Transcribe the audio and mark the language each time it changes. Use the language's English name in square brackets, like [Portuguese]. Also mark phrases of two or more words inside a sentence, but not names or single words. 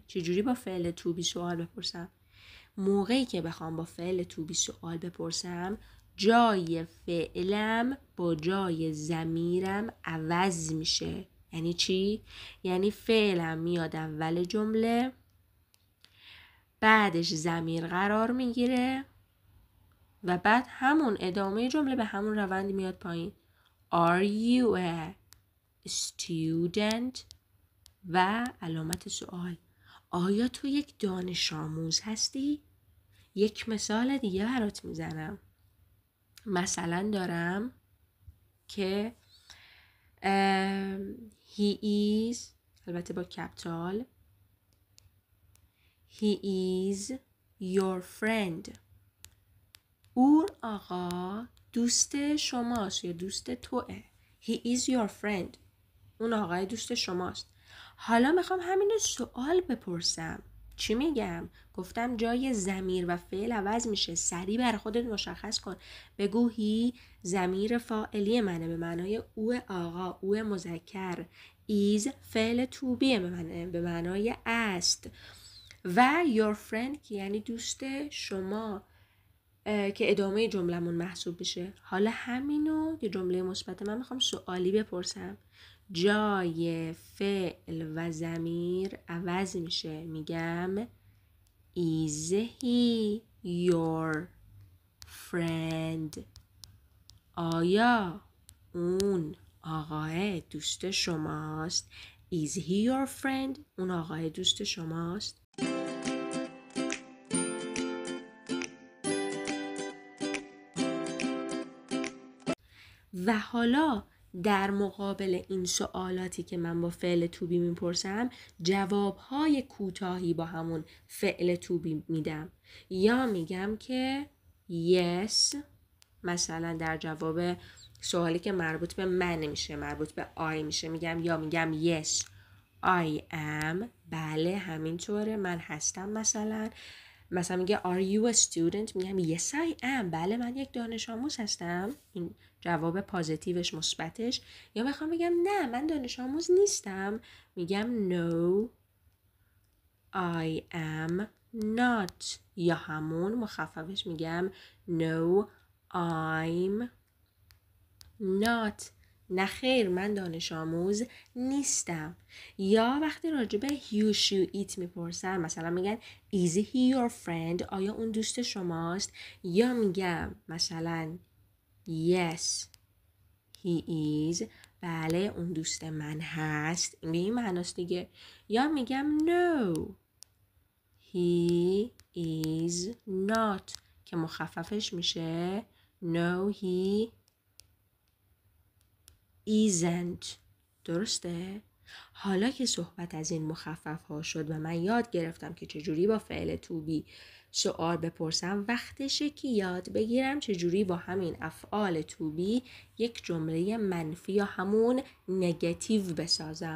[Persian] چجوری با فعل [English] to be [Persian] سوال بپرسم؟ موقعی که بخوام با فعل [English] to be [Persian] سوال بپرسم جای فعلم با جای ضمیرم عوض میشه. یعنی چی؟ یعنی فعلم میاد اول جمله، بعدش ضمیر قرار میگیره و بعد همون ادامه جمله به همون روند میاد پایین. [English] Are you a student؟ [Persian] و علامت سوال. آیا تو یک دانش آموز هستی؟ یک مثال دیگه برات میزنم. مثلا دارم که [English] he is، [Persian] البته با کپیتال، [English] he is your friend. [Persian] اون آقا دوست شماست یا دوست توه. [English] he is your friend. [Persian] اون آقای دوست شماست. حالا میخوام همین سوال بپرسم. چی میگم؟ گفتم جای ضمیر و فعل عوض میشه. سریع بر خودت مشخص کن. بگو هی ضمیر فاعلی منه به معنای او آقا، او مذکر. is فعل [English] to be [Persian] به معنای است. و [English] your friend [Persian] که یعنی دوست شما که ادامه جملمون محسوب بشه. حالا همینو که جمله مثبت من میخوام سوالی بپرسم. جای فعل و ضمیر عوض میشه. [English] میگم is he your friend؟ [Persian] آیا اون آقای دوست شماست؟ [English] is he your friend؟ [Persian] اون آقای دوست شماست؟ و حالا در مقابل این سوالاتی که من با فعل [English] to be [Persian] میپرسم جوابهای کوتاهی با همون فعل [English] to be [Persian] میدم. یا میگم که yes، مثلا در جواب سوالی که مربوط به من نمیشه، مربوط به I میشه، میگم [English] yes I am، [Persian] بله همینطوره من هستم. مثلا میگه [English] are you a student؟ [Persian] میگم [English] yes I am، [Persian] بله من یک دانش آموز هستم. این جواب پازیتیوش مثبتش. یا بخوام بگم نه من دانش آموز نیستم، میگم [English] no I am not. [Persian] یا همون مخففش میگم [English] no I'm not. [Persian] نه خیر من دانش آموز نیستم. یا وقتی راجع به [English] you she it [Persian] میپرسن مثلا میگن [English] is he your friend؟ [Persian] آیا اون دوست شماست؟ یا میگم مثلا [English] yes he is، [Persian] بله اون دوست من هست. این به این معناست دیگه. یا میگم [English] no he is not [Persian] که مخففش میشه [English] no he isn't. [Persian] درسته؟ حالا که صحبت از این مخفف ها شد و من یاد گرفتم که چجوری با فعل [English] to be [Persian] سوال بپرسم، وقتشه که یاد بگیرم چجوری با همین افعال [English] to be [Persian] یک جمله منفی یا همون نگاتیو بسازم.